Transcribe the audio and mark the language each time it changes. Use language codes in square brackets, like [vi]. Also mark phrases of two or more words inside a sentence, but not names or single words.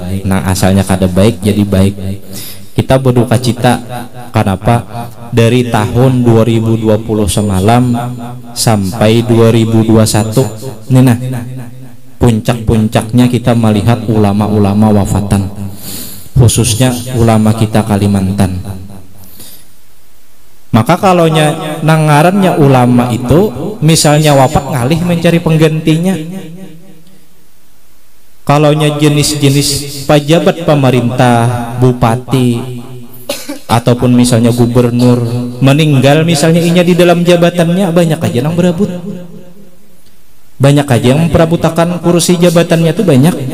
[id] Nah, asalnya kada baik jadi baik. Kita berduka cita kenapa dari tahun 2020 semalam sampai 2021 ini nah puncak-puncaknya kita melihat ulama-ulama wafatan, khususnya ulama kita Kalimantan. Maka kalau nangarannya ulama itu misalnya wafat ngalih mencari penggantinya. Kalau jenis-jenis pejabat pemerintah, bupati ataupun misalnya gubernur meninggal misalnya inya di dalam jabatannya, banyak aja yang berebut. Banyak aja yang memperebutkan kursi jabatannya itu banyak.